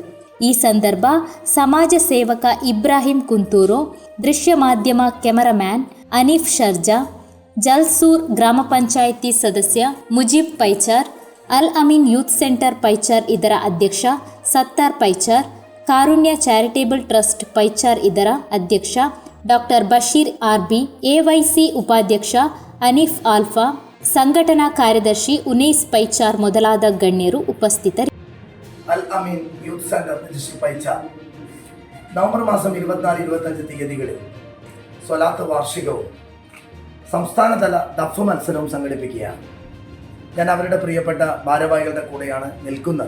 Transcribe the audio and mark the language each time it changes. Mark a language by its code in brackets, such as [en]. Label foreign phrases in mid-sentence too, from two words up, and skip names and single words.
[kn] ಈ ಸಂದರ್ಭ ಸಮಾಜ ಸೇವಕ ಇಬ್ರಾಹಿಂ ಕುಂತೂರು, ದೃಶ್ಯ ಮಾಧ್ಯಮ ಕೆಮರಾಮ್ಯಾನ್ ಅನೀಫ್ ಶರ್ಜಾ, ಜಲ್ಸೂರ್ ಗ್ರಾಮ ಪಂಚಾಯಿತಿ ಸದಸ್ಯ ಮುಜೀಬ್ ಪೈಚಾರ್, ಅಲ್ ಅಮೀನ್ ಯೂತ್ ಸೆಂಟರ್ ಪೈಚಾರ್ ಇದರ ಅಧ್ಯಕ್ಷ ಸತ್ತಾರ್ ಪೈಚಾರ್, ಕಾರುಣ್ಯ ಚಾರಿಟೇಬಲ್ ಟ್ರಸ್ಟ್ ಪೈಚಾರ್ ಇದರ ಅಧ್ಯಕ್ಷ ಡಾಕ್ಟರ್ ಬಶೀರ್ ಆರ್ಬಿ, ಎವೈಸಿ ಉಪಾಧ್ಯಕ್ಷ ಅನೀಫ್ ಆಲ್ಫಾ, ಸಂಘಟನಾ ಕಾರ್ಯದರ್ಶಿ ಉನೈಸ್ ಪೈಚಾರ್ ಮೊದಲಾದ ಗಣ್ಯರು ಉಪಸ್ಥಿತರಿದ್ದರು. [ml] അൽ അമീൻ യൂത്ത് സെന്റർ ഡിസ്ട്രിക്ട് പൈച്ചാർ നവംബർ മാസം 24-25 തീയതികളിൽ സ്വലാത്ത് വാർഷികവും സംസ്ഥാനതല ദഫ് മത്സരവും സംഘടിപ്പിക്കുകയാണ്. ഞാൻ അവരുടെ പ്രിയപ്പെട്ട ഭാരവാഹികളുടെ കൂടെയാണ് നിൽക്കുന്നത്.